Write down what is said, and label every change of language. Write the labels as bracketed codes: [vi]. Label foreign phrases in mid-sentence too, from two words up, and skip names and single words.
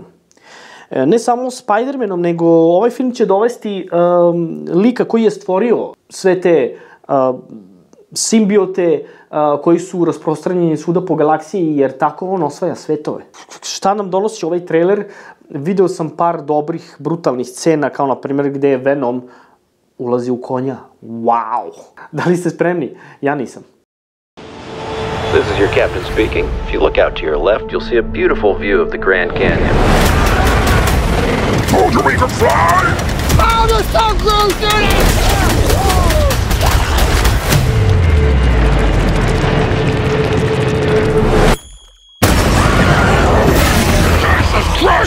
[sr] Ne samo Spider-Manom, nego ovaj film će dovesti lika koji je stvorio sve te simbiote koji su rasprostranjeni svuda po galaksiji, jer tako on osvaja svetove. Šta nam donosi ovaj trailer? Video sam par dobrih, brutalnih scena, kao na primjer gde je Venom ulazi u konja. Wow! Da li ste spremni? Ja nisam. [en] This is your captain speaking. If you look out to your left, you'll see a beautiful view of the Grand Canyon. Told you we could fly! Oh, the Tom Cruise did it! Jesus Christ!